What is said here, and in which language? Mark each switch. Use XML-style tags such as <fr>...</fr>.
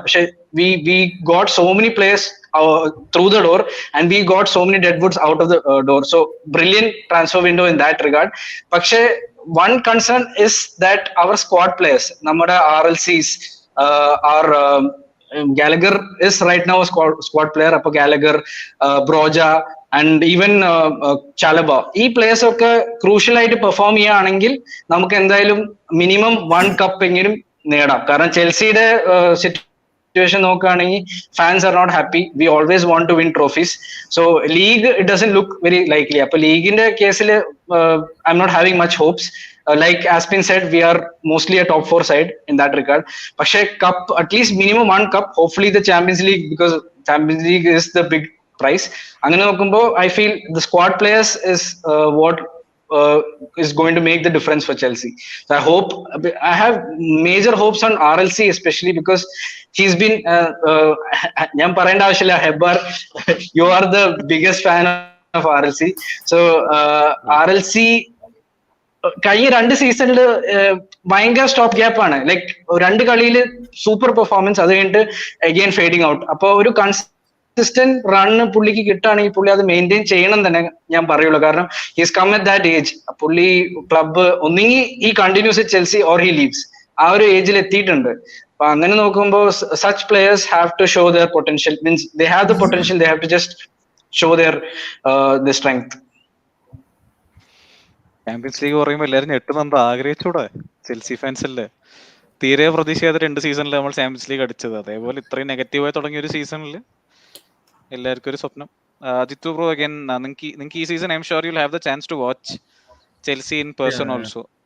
<en>പക്ഷെ we got so many players through the door and we got so many deadwoods out of the door. So brilliant transfer window in that regard. പക്ഷെ one concern is that our squad players, നമ്മുടെ RLCs are Gallagher is right now a squad player.</en> <ml>അപ്പൊ Gallagher, Broja and even Chalaba, ഈ players ഒക്കെ crucial ആയിട്ട് perform ചെയ്യുകയാണെങ്കിൽ നമുക്ക് എന്തായാലും minimum 1 cup എങ്കിലും നേടാം. കാരണം ചെൽസിയുടെ സിറ്റുവേഷൻ നോക്കുകയാണെങ്കിൽ</ml> <en>Fans are not happy. We always want to win trophies. So league it doesn't look very likely.</en> <ml>അപ്പൊ ലീഗിന്റെ കേസിൽ</ml> <en>I'm not having much hopes. Like as been said, we are mostly a top 4 side in that regard. പക്ഷേ cup, at least minimum 1 cup, hopefully the Champions League, because Champions League is the big prize.</en> <ml>അങ്ങനെ നോക്കുമ്പോൾ</ml> <en>I feel the squad players is what is going to make the difference for Chelsea. So I have major hopes on RLC, especially because he's been</en> <ml>ഞാൻ പറയേണ്ട ആവശ്യമില്ല,</ml> <en>Heber, you are the biggest fan of RLC.</en> <ml>So RLC കഴിഞ്ഞ 2 സീസണില് ഭയങ്കര stop gap ആണ്. Like 2 കളിയിൽ super performance, അത് കഴിഞ്ഞിട്ട് അഗെയിൻ ഫേഡിങ് ഔട്ട്. അപ്പൊ ഒരു കൺസിസ്റ്റന്റ് റണ്ണ് പുള്ളിക്ക് കിട്ടുകയാണെങ്കിൽ പുള്ളി അത് മെയിൻറ്റെയിൻ ചെയ്യണം തന്നെ ഞാൻ പറയുള്ളൂ. കാരണം</ml> <en>He's come at that age.</en> <ml>പുള്ളി ക്ലബ്ബ് ഒന്നെങ്കിൽ ഈ continuous Chelsea</ml> <en>or he leaves,</en> <ml>ആ ഒരു ഏജിൽ എത്തിയിട്ടുണ്ട്. അപ്പൊ അങ്ങനെ നോക്കുമ്പോൾ</ml> <en>such players have to show their potential. Means they have the potential, they have to just show their strength.</en> <ml>Champions league പറയുമ്പോൾ എല്ലാവരും ഞെട്ടുന്നുണ്ട്. ആഗ്രഹിച്ചൂടെ? ചെൽസി ഫാൻസ് അല്ലേ, തീരെ പ്രതീക്ഷയാതെ 2 സീസണിൽ നമ്മൾ ചാമ്പ്യൻസ് ലീഗ് അടിച്ചത്. അതേപോലെ ഇത്രയും നെഗറ്റീവായി തുടങ്ങിയ ഒരു സീസണിൽ എല്ലാവർക്കും ഒരു സ്വപ്നം.</ml> <en>Jithu bro, again</en> <ml>നിങ്ങൾക്ക് ഈ</ml> <en>Season I am sure you will have the chance to watch Chelsea in person also.</en>